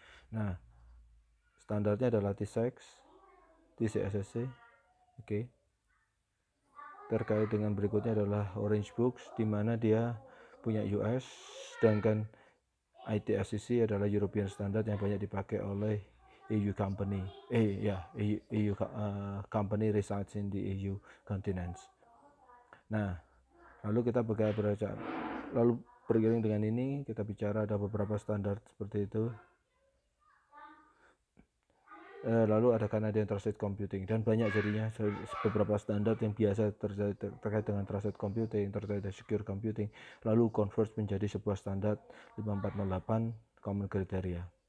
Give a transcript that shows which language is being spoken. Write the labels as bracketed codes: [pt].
[id] Nah, standarnya adalah TISAX, TCSSC. Oke. Terkait dengan berikutnya adalah Orange Books, di mana dia punya US, sedangkan ITSCC adalah European Standard yang banyak dipakai oleh EU company. [en] EU company resides in the EU continents. [id] Nah, lalu kita beriring dengan ini kita bicara ada beberapa standar seperti itu. Lalu ada Canadian Trusted Computing dan banyak jadinya beberapa standar yang biasa terkait dengan Trusted Computing, terkait dengan Secure Computing, lalu converge menjadi sebuah standar 5408 Common Criteria.